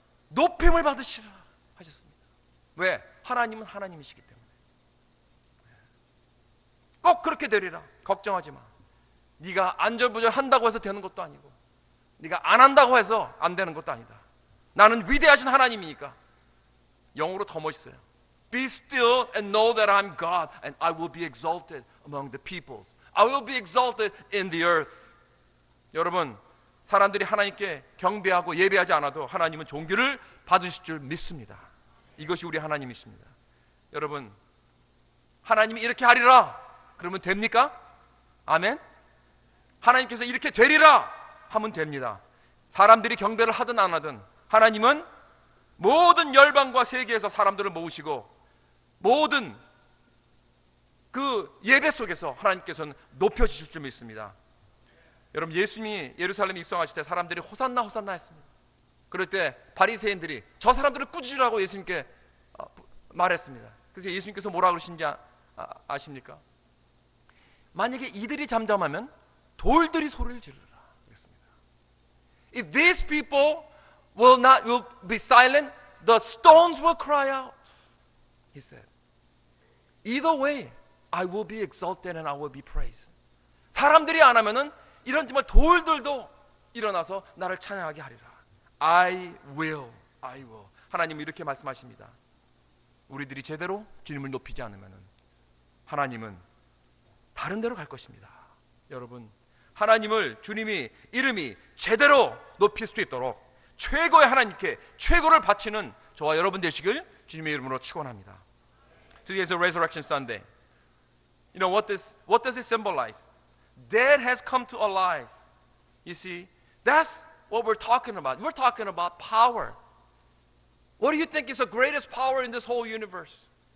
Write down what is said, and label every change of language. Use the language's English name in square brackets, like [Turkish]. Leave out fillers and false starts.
[Korean] 높임을 받으시라 하셨습니다. 왜? 하나님은 하나님이시기 때문에. 꼭 그렇게 되리라. 걱정하지 마. 네가 안절부절 한다고 해서 되는 것도 아니고 네가 안 한다고 해서 안 되는 것도 아니다. 나는 위대하신 하나님이니까. 영어로 더 멋있어요. [English] Be still and know that I'm God and I will be exalted among the peoples. I will be exalted in the earth. [Korean] 여러분, 사람들이 하나님께 경배하고 예배하지 않아도 하나님은 존귀를 받으실 줄 믿습니다. 이것이 우리 하나님이십니다. 여러분, 하나님이 이렇게 하리라 그러면 됩니까? 아멘? 하나님께서 이렇게 되리라 하면 됩니다. 사람들이 경배를 하든 안 하든 하나님은 모든 열방과 세계에서 사람들을 모으시고 모든 그 예배 속에서 하나님께서는 높여주실 줄 믿습니다. 여러분, 예수님이 예루살렘에 입성하실 때 사람들이 호산나 호산나 했습니다. 그럴 때 바리새인들이 저 사람들을 꾸짖으라고 예수님께 말했습니다. 그래서 예수님께서 뭐라 그러신지 아십니까? 만약에 이들이 잠잠하면 돌들이 소리를 지르라 그랬습니다. [English] If these people will be silent, the stones will cry out. He said. Either way, I will be exalted and I will be praised. [Korean] 사람들이 안 하면은 이런 정말 돌들도 일어나서 나를 찬양하게 하리라. [English] I will. [Korean] 하나님은 이렇게 말씀하십니다. 우리들이 제대로 주님을 높이지 않으면은 하나님은 다른 데로 갈 것입니다. 여러분, 하나님을 주님이 이름이 제대로 높일 수 있도록 최고의 하나님께 최고를 바치는 저와 여러분 되시길 주님의 이름으로 축원합니다. [English] Today is a Resurrection Sunday. You know what does it symbolize? Dead has come to alive. You see, that's what we're talking about. We're talking about power. What do you think is the greatest power in this whole universe?